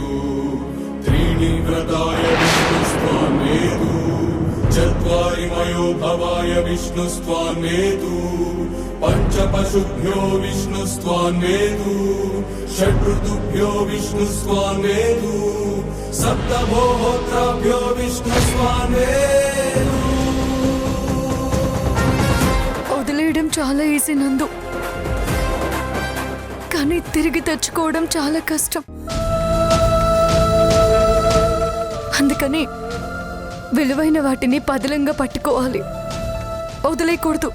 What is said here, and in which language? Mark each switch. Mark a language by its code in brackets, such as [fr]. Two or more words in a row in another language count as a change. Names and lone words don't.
[sa] त्रीणि व्रताय विष्णुस्त्वान्वेतु चत्वारि मयो भवाय विष्णुस्त्वान्वेतु पञ्चपशुभ्यो विष्णुस्त्वान्वेतु षड्ऋतुभ्यो विष्णुस्त्वान्वेतु सप्तभोहोत्राभ्यो विष्णुस्त्वान्वेतु. [te] వదిలేయడం చాలా ఈజీ నందు, కానీ తిరిగి తెచ్చుకోవడం చాలా కష్టం. అందుకని విలువైన వాటిని పదిలంగా పట్టుకోవాలి, వదిలేయకూడదు.